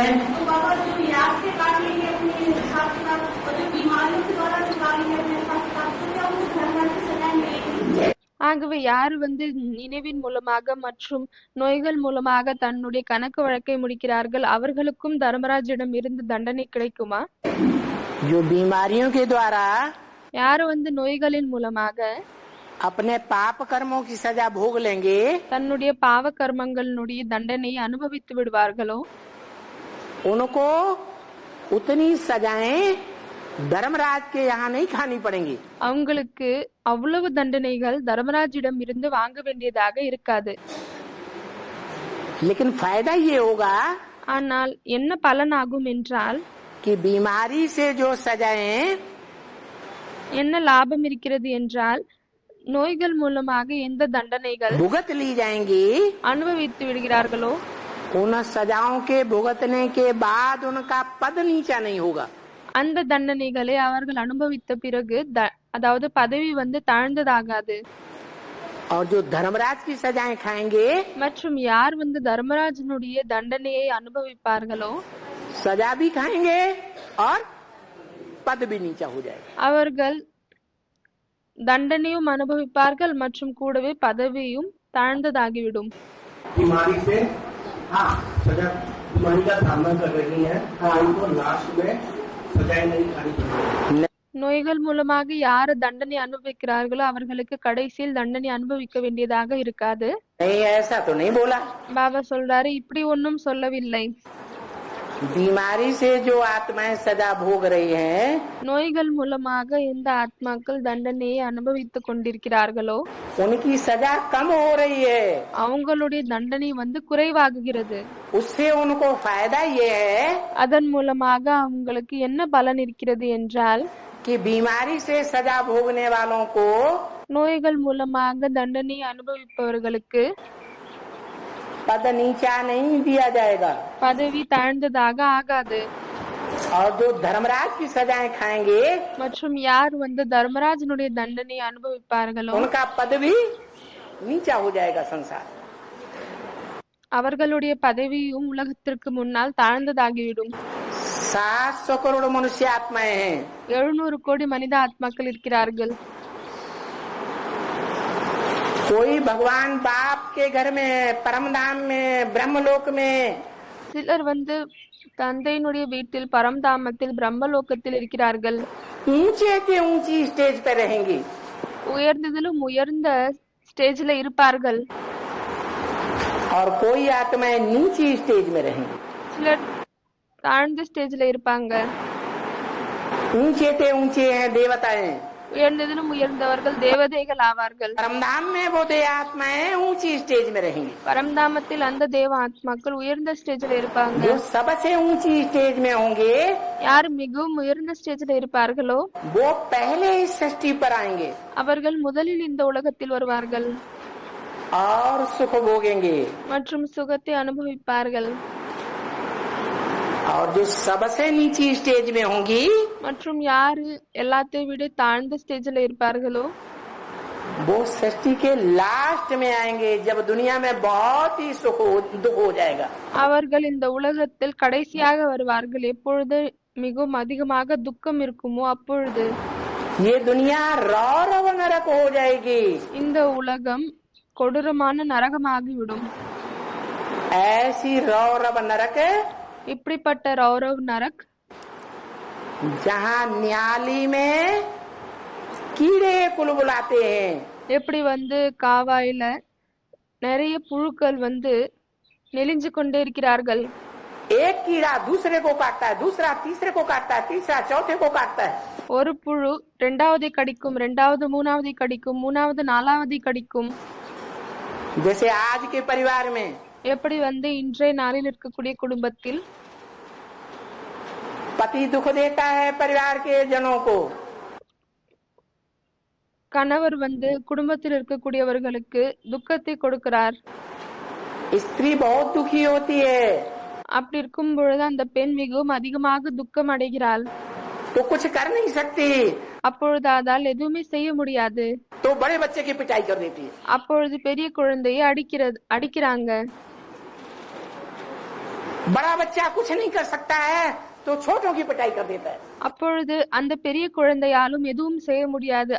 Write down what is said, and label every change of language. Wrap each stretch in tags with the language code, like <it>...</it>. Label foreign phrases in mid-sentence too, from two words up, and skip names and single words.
<ta>ஆகவே யார் நினைவின் மூலமாக மற்றும் நோய்கள் மூலமாக தன்னுடைய கணக்கு வழக்கை முடிக்கிறார்கள் அவர்களுக்கும் தர்மராஜிடம் இருந்து தண்டனை கிடைக்குமா?</ta> <hi>जो बीमारियों के द्वारा</hi> <ta>யார் நோய்களின் மூலமாக</ta> <hi>अपने पाप कर्मों की सजा भोग लेंगे,</hi> <ta>தன்னுடைய பாவ கர்மங்களுடைய தண்டனையை அனுபவித்து விடுவார்களோ</ta> <hi>उनको उतनी सजाएं धर्मराज के यहाँ नहीं खानी पड़ेंगी।</hi> <ta>அவங்களுக்கு அவ்வளவு தண்டனைகள் தர்மராஜிடம் இருந்து வாங்க வேண்டியதாக இருக்காது.</ta> <hi>लेकिन फायदा ये होगा</hi> <ta>ஆனால் என்ன பலன் ஆகும் என்றால்</ta> <hi>कि बीमारी से जो सजाएं</hi> <ta>என்ன லாபம் இருக்கிறது என்றால் நோய்கள் மூலமாக எந்த தண்டனைகள்</ta> <hi>भुगत ली जाएंगी,</hi> <ta>அனுபவித்து விடுகிறார்களோ</ta> <hi>उन सजाओं के भुगतने के बाद उनका पद नीचा नहीं होगा।</hi> <ta>அந்த தண்டனைகளை அவர்கள் அனுபவித்த பிறகு அதாவது பதவி தாழ்ந்ததாகாது.</ta> <hi>और जो धर्मराज की सजाएं खाएंगे,</hi> <ta>மற்றும் யார் தர்மராஜனுடைய தண்டனையை அனுபவிப்பார்களோ</ta> <hi>सजा भी खाएंगे और पद भी नीचा हो जाएगा।</hi> <ta>அவர்கள் தண்டனையும் அனுபவிப்பார்கள் மற்றும் கூடவே பதவியும் தாழ்ந்ததாகிவிடும்.</ta> <hi>बीमारी से हाँ सजा बीमारी का सामना कर रही है, हाँ उनको लास्ट में सजाएं नहीं खानी पड़ेगी।</hi> <ta>நோய்கள் மூலமாக யார் தண்டனை அனுபவிக்கிறார்களோ அவர்களுக்கு கடைசியில் தண்டனை அனுபவிக்க வேண்டியதாக இருக்காது.</ta> <hi>नहीं, ऐसा तो नहीं बोला।</hi> <ta>பாபா சொல்றாரு இப்படி ஒன்னும் சொல்லவில்லை.</ta> <hi>बीमारी से जो आत्माएं सजा भोग रही हैं,</hi> <ta>நோய்கள் மூலமாக எந்த ஆத்மாக்கள் தண்டனையை அனுபவித்துக் கொண்டிருக்கிறார்களோ</ta> <hi>उनकी सजा कम हो रही है।</hi> <ta>அவங்களுடைய தண்டனை குறைவாகுகிறது.</ta> <hi>उससे उनको फायदा ये है</hi> <ta>அதன் மூலமாக அவங்களுக்கு என்ன பலன் இருக்கிறது என்றால்</ta> <hi>कि बीमारी से सजा भोगने वालों को</hi> <ta>நோய்கள் மூலமாக தண்டனை அனுபவிப்பவர்களுக்கு</ta> <hi>पद नीचा नहीं दिया जाएगा,</hi> <ta>பதவி தாழ்ந்ததாக ஆகாது.</ta> <hi>और जो धर्मराज की सजाएं खाएंगे</hi> <ta>மற்றும் யார் தர்மராஜனுடைய தண்டனை அனுபவிப்பார்களோ</ta> <hi>उनका पद भी नीचा हो जाएगा संसार।</hi> <ta>அவர்களுடைய பதவியும் உலகத்திற்கு முன்னால் தாழ்ந்ததாகிவிடும்.</ta> <hi>700 करोड़ मनुष्य आत्माएं हैं.</hi> <ta>700 கோடி மனித ஆத்மாக்கள் இருக்கிறார்கள்.</ta> <hi>कोई भगवान बाप के घर में, परमधाम में, ब्रह्मलोक में,</hi> <ta>சிலர் தந்தையினுடைய வீட்டில் பரம்தாமத்தில் பிரம்மலோகத்தில் இருக்கிறார்கள்.</ta> <hi>ऊंचे से ऊंची स्टेज पे रहेंगे.</hi> <ta>உயர்ந்ததிலும் உயர்ந்த ஸ்டேஜ்ல இருப்பார்கள்.</ta> <hi>और कोई आत्माएं नीची स्टेज में रहेंगे.</hi> <ta>சிலர் தாழ்ந்த ஸ்டேஜ்ல இருப்பாங்க.</ta> <hi>ऊंचे से ऊंचे हैं देवताएं.</hi> <ta>உயர்ந்ததிலும் உயர்ந்தவர்கள் தேவதைகள் ஆவார்கள்.</ta> <hi>परमधाम में वो देव आत्माएं ऊंची स्टेज में रहेंगी.</hi> <ta>பரம்தாமத்தில் அந்த தேவ ஆத்மாக்கள் உயர்ந்த ஸ்டேஜ்ல இருப்பாங்க.</ta> <hi>जो सबसे ऊंची स्टेज में होंगे,</hi> <ta>யார் மிகவும் உயர்ந்த ஸ்டேஜ்ல இருப்பார்களோ</ta> <hi>वो पहले इस सृष्टि पर आएंगे</hi> <ta>அவர்கள் முதலில் இந்த உலகத்தில் வருவார்கள்</ta> <hi>और सुख भोगेंगे.</hi> <ta>மற்றும் சுகத்தை அனுபவிப்பார்கள்.</ta> <hi>और जो सबसे नीची स्टेज में होंगी,</hi> <ta>மற்றும் யாரு எல்லாத்தையும் விட தாழ்ந்த ஸ்டேஜ்ல இருப்பார்களோ</ta> <hi>वो सृष्टि के लास्ट में आएंगे, जब दुनिया में बहुत ही दुख हो जाएगा.</hi> <ta>அவர்கள் இந்த உலகத்தில் கடைசியாக வருவார்கள். எப்பொழுது மிகவும் அதிகமாக துக்கம் இருக்குமோ அப்பொழுது</ta> <hi>ये दुनिया रौरव नरक हो जाएगी.</hi> <ta>இந்த உலகம் கொடூரமான நரகமாகிவிடும்.</ta> <hi>ऐसी रौरव नरक</hi> <ta>இப்படிப்பட்ட</ta> <hi>रौरव नरक जहाँ न्याली में कीड़े कुलबुलाते हैं,</hi> <ta>எப்படி காவாயில நிறைய புழுக்கள் நெளிஞ்சு கொண்டே இருக்கிறார்கள்.</ta> <hi>एक कीड़ा दूसरे को काटता है, दूसरा तीसरे को काटता है, तीसरा चौथे को काटता है.</hi> <ta>ஒரு புழு இரண்டாவதை கடிக்கும், இரண்டாவது மூணாவதை கடிக்கும், மூணாவது நாலாவதை கடிக்கும்.</ta> <hi>जैसे आज के परिवार में</hi> <ta>எப்படி இன்றைய நாளில் இருக்கக்கூடிய குடும்பத்தில்</ta> <hi>पति दुख देता है परिवार के जनों को,</hi> <ta>கணவர் குடும்பத்தில் இருக்கக்கூடியவர்களுக்கு துக்கத்தை கொடுக்கிறார்.</ta> <hi>स्त्री बहुत दुखी होती है,</hi> <ta>அப்படி இருக்கும் பொழுது அந்த பெண் மிகவும் அதிகமாக துக்கம் அடைகிறாள்.</ta> <hi>तो कुछ कर नहीं सकती,</hi> <ta>அப்பொழுது அதால் எதுவுமே செய்ய முடியாது.</ta> <hi>तो बड़े बच्चे की पिटाई कर देती है.</hi> <ta>அப்பொழுது பெரிய குழந்தையை அடிக்கிறாங்க.</ta> <hi>बड़ा बच्चा कुछ नहीं कर सकता है तो छोटों की पिटाई कर देता है.</hi> <ta>அப்பொழுது அந்த பெரிய குழந்தையாலும் எதுவும் செய்ய முடியாது.</ta>